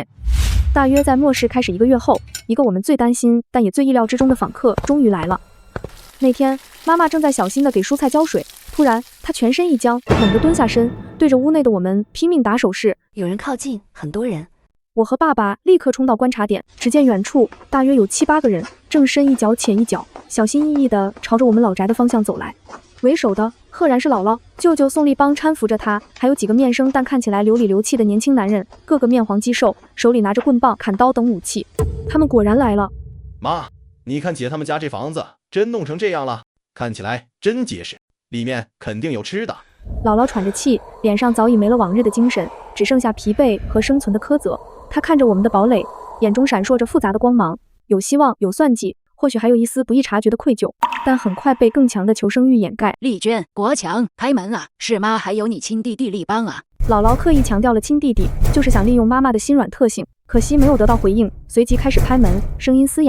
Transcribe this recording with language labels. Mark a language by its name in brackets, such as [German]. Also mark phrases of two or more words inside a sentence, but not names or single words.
[Chinese] 大約在末世開始1個月後，一個我們最擔心但也最意料之中的訪客終於來了。那天，媽媽正在小心地給蔬菜澆水，突然，她全身一僵，猛地蹲下身，對着屋內的我們拼命打手勢。有人靠近，很多人。我和爸爸立刻衝到觀察點，只見遠處大約有7、8個人，正深一腳淺一腳，小心翼翼地朝着我們老宅的方向走來。為首的赫然是姥姥，舅舅宋立邦搀扶着他，還有幾個面生但看起來流裡流氣的年輕男人，個個面黃肌瘦，手裡拿着棍棒、砍刀等武器。他們果然來了。媽，你看姐他們家這房子真弄成這樣了，看起來真結實，裡面肯定有吃的。姥姥喘着氣，臉上早已沒了往日的精神，只剩下疲憊和生存的苛責。她看着我們的堡壘，眼中閃爍着複雜的光芒，有希望，有算計，或許還有一絲不易察覺的愧疚，但很快被更強的求生欲掩蓋。麗娟，國強，開門啊！是媽還有你親弟弟立邦啊！姥姥刻意強調了親弟弟，就是想利用媽媽的心軟特性，可惜沒有得到回應，隨即開始開門，聲音嘶啞。